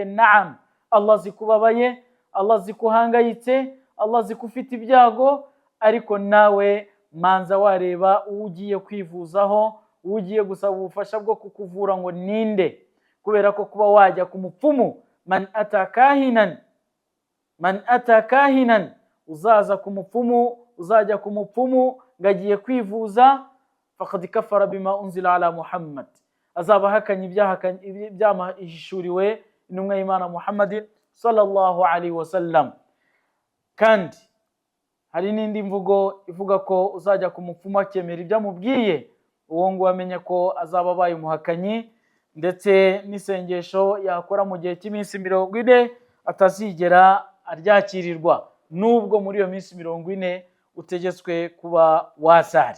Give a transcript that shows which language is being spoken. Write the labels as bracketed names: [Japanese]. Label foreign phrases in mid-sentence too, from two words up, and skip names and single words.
[Kinyarwanda] Naam, Allah zikubabaye, Allah zikuhangayitse, Allah zikufite ibyago, ariko nawe manza wareba ugiye kwivuzaho, ugiye gusaba ubufasha bwo kukuvura ngo ninde. Kubera ko kuba wajya ku mupfumu, [Arabic] من أتى كاهنا, [Kinyarwanda] uzaza ku mupfumu, uzajya ku mupfumu ngagiye kwivuza, [Arabic] فقد كفر بما أنزل على محمد, [Kinyarwanda] azaba hakanye ibyamahishuriwe intumwa y'Imana Muhammad [Arabic] صلى الله عليه وسلم. [Kinyarwanda] Kandi hari n'indi mvugo ivuga ko uzajya ku mupfumu akemera ibyo amubwiye, uwo ngo amenya ko azaba abaye umuhakanyi, ndetse n'isengesho yakora mu gihe cy'iminsi 40 atazigera aryakirirwa, nubwo muri iyo minsi 40 utegetswe kuba wasari.